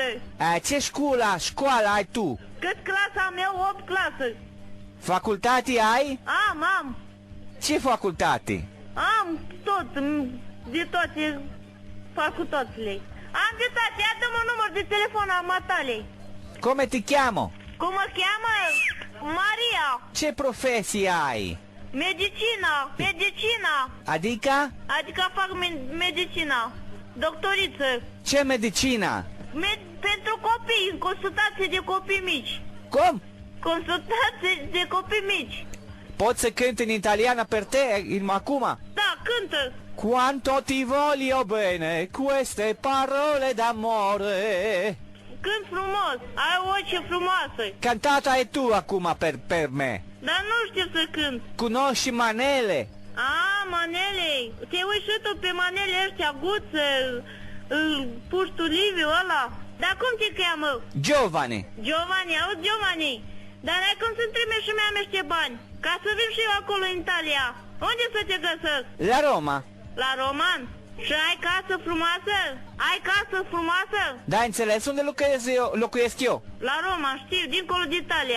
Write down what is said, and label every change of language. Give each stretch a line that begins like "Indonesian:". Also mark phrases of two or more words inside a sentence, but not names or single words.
Romanian: Ce școală ai tu? Cât clasa am eu? 8 clasă. Facultate ai? Am. Ce facultate? Am tot, de toate facultățile. Am de toate, ia-mi un număr de telefon al matalei.
Italian: Come ti chiamo?
Romanian: Cum mă cheamă? Maria. Ce profesie ai? Medicina. Adică? Adică fac medicina. Doctoriță. Ce medicina? Pentru copii, consultații de copii mici. Cum? Consultații de copii mici. Poți să cânti în italiană
Italian: per te,
Romanian: acum? Da, cântă.
Italian: Quanto ti voglio bene, queste parole d'amore.
Romanian: Cânt frumos, ai o voce frumoasă.
Italian: Cantata e tu acum per me.
Romanian: Dar nu știu să cânt.
Italian: Conosci manele?
Romanian: Manele. Te uiți și tu pe manele ăștia, Guță, Puștu Liviu ăla. Dar cum te cheamă? Giovane. Giovanni, auzi Giovanni. Dar ai cum să-mi trimiți și mie niște bani? Ca să vin și eu acolo în Italia. Unde să te găsesc? La Roma. La Roman? Și ai casă frumoasă? Ai casă frumoasă? Da, înțeles unde locuiesc eu? La Roma, știu, dincolo de Italia.